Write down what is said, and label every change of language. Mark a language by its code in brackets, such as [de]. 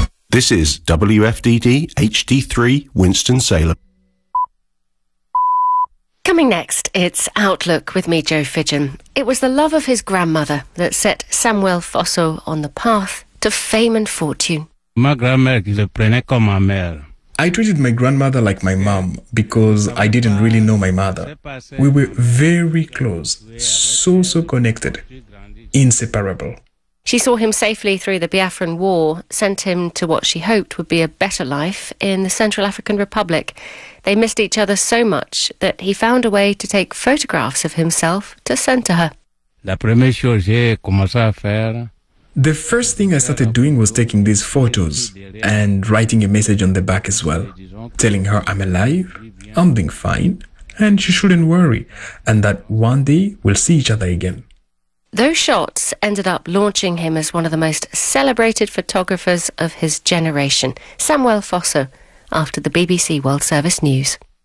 [en] This is WFDD HD3 Winston-Salem. Coming next, it's Outlook with me, Joe Fidgen. It was the love of his grandmother that set Samuel Fosso on the path to fame and fortune. [fr] Ma grand-mère, je le prenais comme ma mère. [en] I treated my grandmother like my mom because I didn't really know my mother. We were very close, so connected, inseparable. She saw him safely through the Biafran War, sent him to what she hoped would be a better life in the Central African Republic. They missed each other so much that he found a way to take photographs of himself to send to her. [fr] La première chose j'ai commencé à faire... [en] The first thing I started doing was taking these photos and writing a message on the back as well, telling her I'm alive, I'm doing fine, and she shouldn't worry, and that one day we'll see each other again. Those shots ended up launching him as one of the most celebrated photographers of his generation, Samuel Fosso, after the BBC World Service News.